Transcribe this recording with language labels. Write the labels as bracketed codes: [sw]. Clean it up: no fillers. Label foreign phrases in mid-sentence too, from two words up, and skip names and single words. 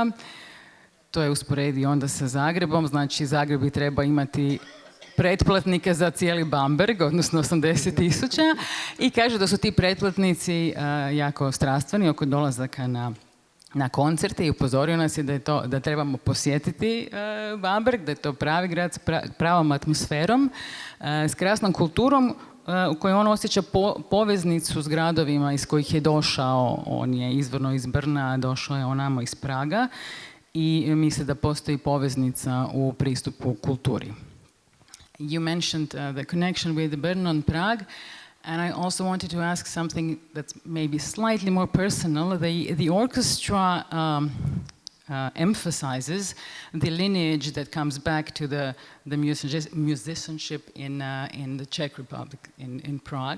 [hr] To je usporedio onda sa Zagrebom, znači Zagreb bi trebao imati pretplatnike za cijeli Bamberg, odnosno 80,000, i kaže da su ti pretplatnici jako strastveni oko dolazaka na koncerte i upozorio nas je da trebamo posjetiti Bamberg, da je to pravi grad s pravom atmosferom, s krasnom kulturom, u kojoj on osjeća poveznicu s gradovima iz kojih je došao. On je izvorno iz Brna, došao je onamo iz Praga i misle da postoji poveznica u pristupu kulturi. [en] You mentioned the connection with Brno and Prague, and I also wanted to ask something that's maybe slightly more personal. The orchestra emphasizes the lineage that comes back to the musicianship in the Czech Republic, in Prague.